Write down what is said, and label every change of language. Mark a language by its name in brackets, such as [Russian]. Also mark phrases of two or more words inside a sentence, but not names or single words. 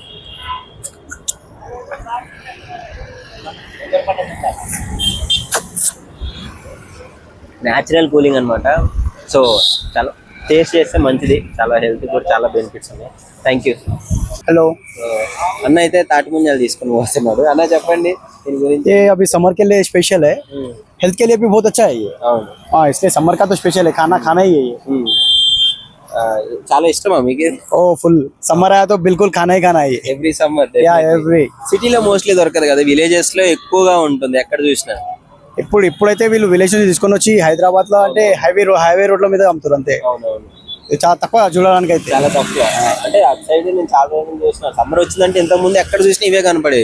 [English] natural cooling [Telugu] అనమాట. సో చాలా టేస్ట్ చేస్తే మంచిది, చాలా హెల్త్ కూడా చాలా బెనిఫిట్స్ ఉన్నాయి. [English] Thank you. [Hindi] हेलो, [Telugu] అన్న అయితే తాటి ముంజాలు తీసుకుని వస్తున్నాడు. అన్న చెప్పండి దీని గురించి. [Hindi] ये अभी समर के लिए स्पेशल है, हेल्थ के लिए भी बहुत अच्छा है ये. [Telugu] అవును. [Hindi] हाँ, इसलिए समर का तो स्पेशल है, खाना ही है ये. [Telugu] చాలా ఇష్టమా మీకు? [Hindi] ओ [English] full summer [Hindi] आया तो बिल्कुल खाना है ये. [English] Every summer. Yeah every. [Telugu] సిటీలో మోస్ట్లీ దొరకదు కదా, విలేజెస్ లో ఎక్కువగా ఉంటుంది ఎక్కడ చూసినా. ఇప్పుడైతే వీళ్ళు విలేజ్ నుంచి తీసుకొని వచ్చి హైదరాబాద్ లో అంటే [English] highway roads [Telugu] మీద అమ్ముతారు అంతే. అవునవును, ఇది చాలా తక్కువ చూడడానికి అయితే. చాలా తక్కువ. అంటే అటు సైడ్ నేను చాలా రోజులు చూసిన. సమ్మర్ వచ్చిందంటే ఇంత ముందు ఎక్కడ చూసినా ఇవే కనపడేవి.